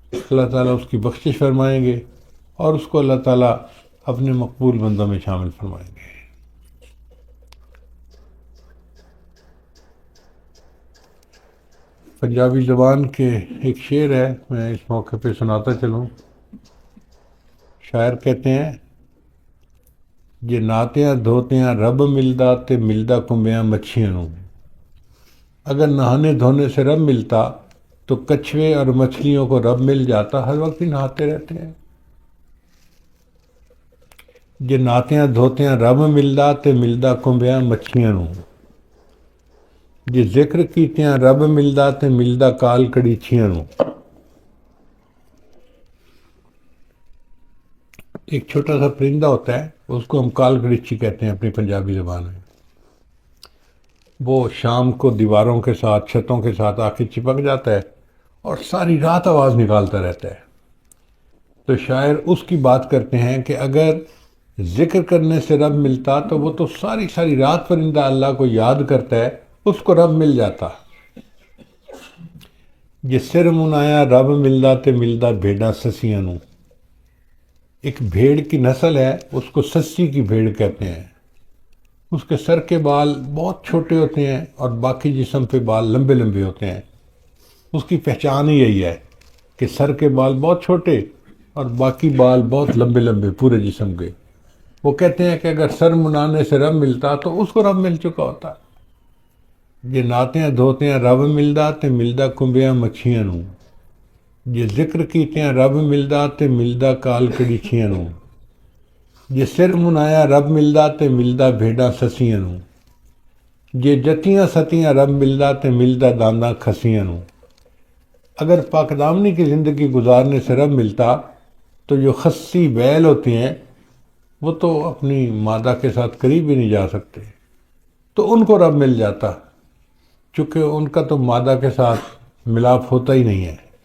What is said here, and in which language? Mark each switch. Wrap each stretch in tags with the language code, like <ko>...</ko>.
<ur>اللہ تعالیٰ اس کی بخشش فرمائیں گے اور اس کو اللہ تعالیٰ اپنے مقبول بندوں میں شامل فرمائیں گے. پنجابی زبان کے ایک شعر ہے، میں اس موقع پہ سناتا چلوں. شاعر کہتے ہیں</ur> <pa>جے نہاتیاں دھوتیاں رب ملدا تے ملدا کنبیاں مچھیاں نوں.</pa> <ur>اگر نہانے دھونے سے رب ملتا تو کچھوے اور مچھلیوں کو رب مل جاتا، ہر وقت ہی نہاتے رہتے ہیں.</ur> <pa>جے نہاتیاں دھوتیاں رب ملدا تے ملدا کنبیاں مچھیاں نوں. جے ذکر کیتیاں رب ملدا تے ملدا کال کڑیچیاں نوں.</pa> <ur>ایک چھوٹا سا پرندہ ہوتا ہے، اس کو ہم کال کڑیچی کہتے ہیں اپنی پنجابی زبان میں. وہ شام کو دیواروں کے ساتھ چھتوں کے ساتھ آ کے چپک جاتا ہے اور ساری رات آواز نکالتا رہتا ہے. تو شاعر اس کی بات کرتے ہیں کہ اگر ذکر کرنے سے رب ملتا تو وہ تو ساری ساری رات پرندہ اللہ کو یاد کرتا ہے، اس کو رب مل جاتا.</ur> <pa>جس سر منایا رب ملدا تے ملدا بھیڑاں سسیاں نوں.</pa> <ur>ایک بھیڑ کی نسل ہے، اس کو سسی کی بھیڑ کہتے ہیں. اس کے سر کے بال بہت چھوٹے ہوتے ہیں اور باقی جسم پہ بال لمبے لمبے ہوتے ہیں. اس کی پہچان ہی یہی ہے کہ سر کے بال بہت چھوٹے اور باقی بال بہت لمبے لمبے پورے جسم کے. وہ کہتے ہیں کہ اگر سر منانے سے رب ملتا تو اس کو رب مل چکا ہوتا.</ur> <pa>یہ ناتیاں دھوتیاں رب ملدا تے ملدا کنبیاں مچھیاں نوں. یہ ذکر کیتیاں رب ملدا تے ملدا کال کڑیچیاں نوں. جے سر منایا رب ملدا تے ملدا بھیڈاں سسیاں نوں، جے جتیاں ستیاں رب ملدا تے ملدا دانداں کھسیاں نوں۔</pa> <ur>اگر پاک دامنی کی زندگی گزارنے سے رب ملتا تو جو خصی بیل ہوتے ہیں وہ تو اپنی مادہ کے ساتھ قریب بھی نہیں جا سکتے، تو ان کو رب مل جاتا، چونکہ ان کا تو مادہ کے ساتھ ملاپ ہوتا ہی نہیں ہے۔</ur>